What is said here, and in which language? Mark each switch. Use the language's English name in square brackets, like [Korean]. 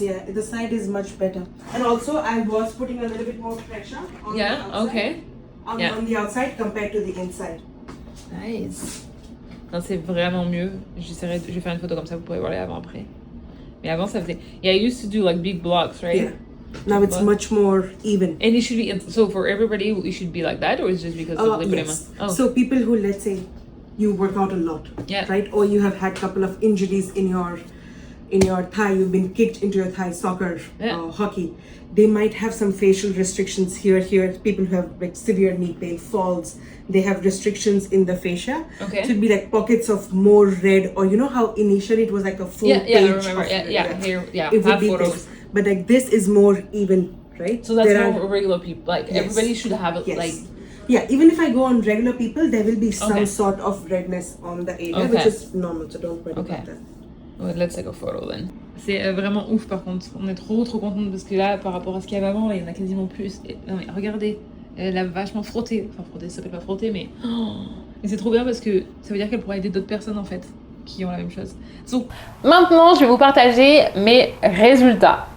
[English] Yeah, the side is much better. And also, I was putting a little bit more pressure on the outside. Okay. On the outside compared to the inside. Nice. [French] Non, c'est vraiment mieux. Je vais faire une photo comme ça, vous pourrez voir les avant-après. Mais avant, ça faisait... [English] Yeah, I used to do like big blocks, right? Yeah. Now it's much more even. And it should be... So for everybody, it should be like that? Or is it just because of the yes. So people who, let's say, you work out a lot, right? Or you have had a couple of injuries in your thigh, you've been kicked into your thigh, soccer, hockey. They might have some facial restrictions here. People who have like severe knee pain, falls, they have restrictions in the fascia. Okay. It should be like pockets of more red, or you know how initially it was like a full page. Yeah, I remember. It would be photos. this. But like this is more even, right? So that's more regular people. Like everybody should have it. Like. Yeah, even if I go on regular people, there will be some sort of redness on the area, which is normal. So don't worry about that. Ouais, let's take a photo then. [French] C'est vraiment ouf par contre. On est trop contente parce que là, par rapport à ce qu'il y avait avant, il y en a quasiment plus. Et, non mais regardez, elle a vachement frotté. Enfin frotté, ça s'appelle pas frotter, mais... Et c'est trop bien parce que ça veut dire qu'elle pourra aider d'autres personnes en fait qui ont la même chose. So, maintenant, je vais vous partager mes résultats.